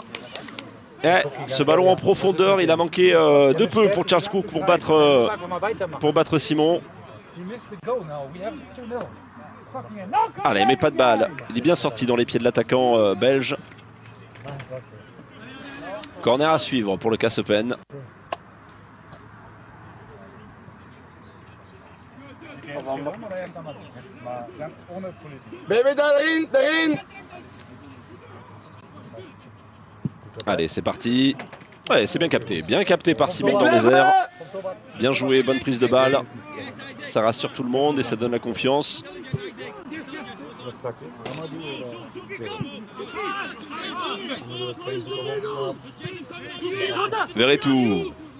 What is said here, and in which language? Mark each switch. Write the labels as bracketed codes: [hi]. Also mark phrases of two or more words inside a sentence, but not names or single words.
[fr] Et ce ballon en profondeur, il a manqué de peu pour Charles Cook pour battre Simon. Allez, mais pas de balle. Il est bien sorti dans les pieds de l'attaquant belge. Corner à suivre pour le Kassepen. [nl] Baby, daarin! [fr] Allez, c'est parti. Ouais, c'est bien capté par Simon dans les airs. Bien joué, bonne prise de balle. Ça rassure tout le monde et ça donne la confiance. Verretou.